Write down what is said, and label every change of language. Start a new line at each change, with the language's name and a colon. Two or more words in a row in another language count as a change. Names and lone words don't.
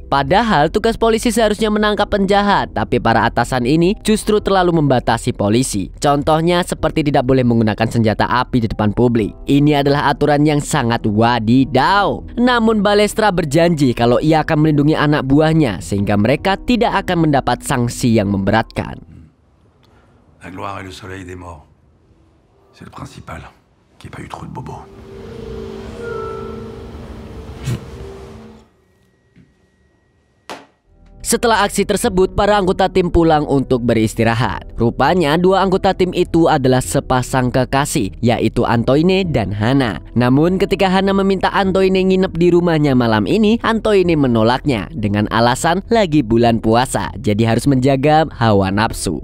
Indonesian: Padahal tugas polisi seharusnya menangkap penjahat, tapi para atasan ini justru terlalu membatasi polisi. Contohnya seperti tidak boleh menggunakan senjata api di depan publik. Ini adalah aturan yang sangat wadidaw. Namun Balestra berjanji kalau ia akan melindungi anak buahnya sehingga mereka tidak akan mendapat sanksi yang memberatkan.
French: La gloire et le soleil des morts. C'est le principal, qu'il n'y ait pas eu trop de bobos.
Indonesian: Setelah aksi tersebut, para anggota tim pulang untuk beristirahat. Rupanya dua anggota tim itu adalah sepasang kekasih, yaitu Antoine dan Hana. Namun ketika Hana meminta Antoine nginep di rumahnya malam ini, Antoine menolaknya dengan alasan lagi bulan puasa, jadi harus menjaga hawa nafsu.